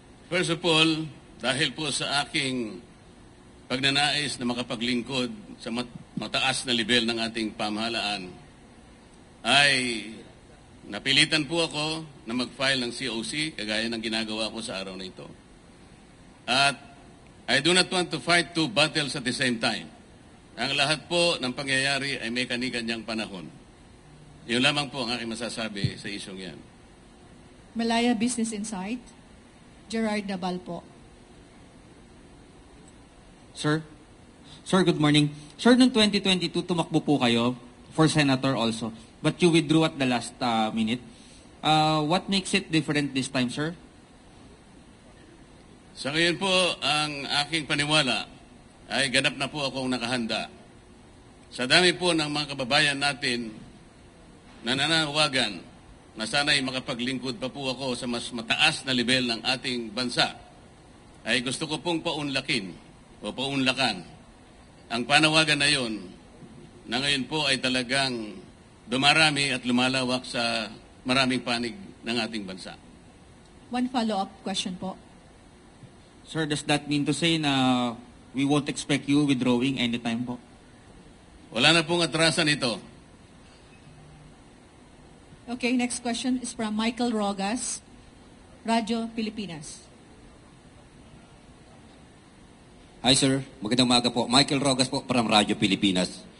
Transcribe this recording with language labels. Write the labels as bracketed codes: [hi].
[en] First of all, [tl] dahil po sa aking pagnanais na makapaglingkod sa mataas na level ng ating pamahalaan, ay napilitan po ako na mag-file ng COC, kagaya ng ginagawa ko sa araw na ito. [en] At I do not want to fight two battles at the same time. [tl] Ang lahat po ng pangyayari ay may kani-kanyang panahon. Yun lamang po ang aking masasabi sa isyong yan. [en] Malaya Business Insight. [tl] Gerard Nabal po. [en] Sir, good morning. [tl] Sir, noong 2022, tumakbo po kayo [en] for senator also, but you withdrew at the last minute. What makes it different this time, sir? [tl] Sa ngayon po, ang aking paniwala ay ganap na po akong nakahanda. Sa dami po ng mga kababayan natin na nananawagan na sana'y makapaglingkod pa po ako sa mas mataas na level ng ating bansa, ay gusto ko pong paunlakin o paunlakan ang panawagan na yon na ngayon po ay talagang dumarami at lumalawak sa maraming panig ng ating bansa. [en] One follow-up question po. Sir, does that mean to say na we won't expect you withdrawing anytime po? [tl] Wala na pong atrasan ito. [en] Okay, next question is from Michael Rogas, Radyo Pilipinas. Hi, sir. [tl] Magandang umaga po. Michael Rogas po from Radyo Pilipinas.